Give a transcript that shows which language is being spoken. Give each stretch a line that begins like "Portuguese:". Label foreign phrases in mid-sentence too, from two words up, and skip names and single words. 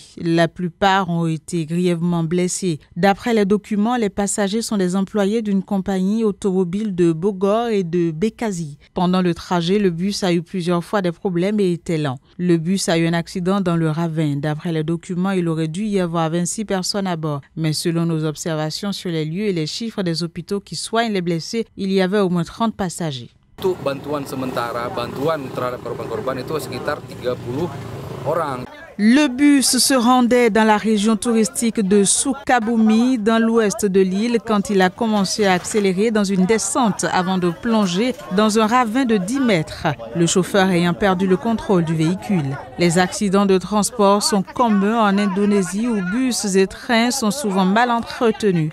French: La plupart ont été grièvement blessés. D'après les documents, les passagers sont des employés d'une compagnie automobile de Bogor et de Bekasi. Pendant le trajet, le bus a eu plusieurs fois des problèmes et était lent. Le bus a eu un accident dans le ravin. D'après les documents, il aurait dû y avoir 26 personnes à bord. Mais selon nos observations sur les lieux et les chiffres des hôpitaux qui soignent les blessés, il y avait au moins 30 passagers.
Indonesian: Bantuan sementara, bantuan terhadap korban-korban itu sekitar 30 orang.
French: Le bus se rendait dans la région touristique de Soukaboumi, dans l'ouest de l'île, quand il a commencé à accélérer dans une descente avant de plonger dans un ravin de 10 mètres, le chauffeur ayant perdu le contrôle du véhicule. Les accidents de transport sont communs en Indonésie où bus et trains sont souvent mal entretenus.